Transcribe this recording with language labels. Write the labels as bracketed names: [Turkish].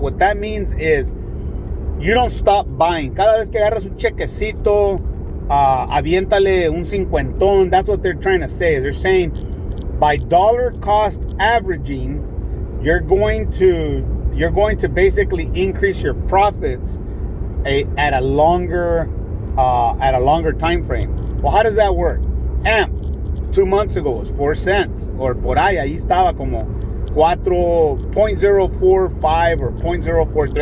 [English] What that means is you don't stop buying. [Spanish] Cada vez que agarras un chequecito, aviéntale un cincuentón. [English] That's what they're trying to say. Is they're saying by dollar cost averaging, you're going to basically increase your profits at a longer time frame. Well, how does that work? AMP 2 months ago was 4 cents, or [Spanish] por ahí estaba como [English] 4.045 or 0.043.